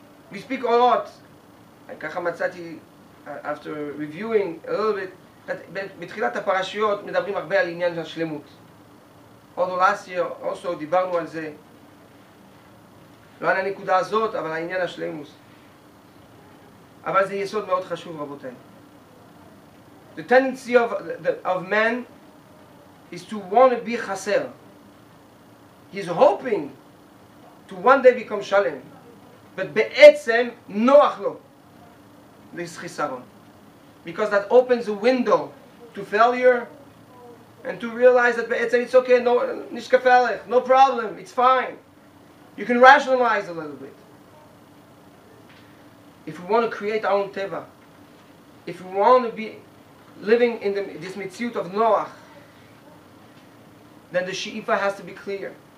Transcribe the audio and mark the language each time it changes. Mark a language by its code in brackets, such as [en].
[en] We speak a lot, [he] ככה מצאתי, [en] after reviewing a little bit, [he] בתחילת הפרשיות מדברים הרבה על עניין השלמות. [en] Although last year also [he] דיברנו על זה, לא על הנקודה הזאת, אבל העניין השלמות. אבל זה יסוד מאוד חשוב, רבותיי. [en] The tendency of man is to want to be chaser. He's hoping to one day become shalem. [he] But בעצם נוח לו לחיסרון. [en] Because that opens a window to failure and to realize that בעצם it's okay, no, נשקפלך, no problem, it's fine. You can rationalize a little bit. If we want to create our own teva, if we want to be living in this mitziut of Noach, then the she'ifa has to be clear.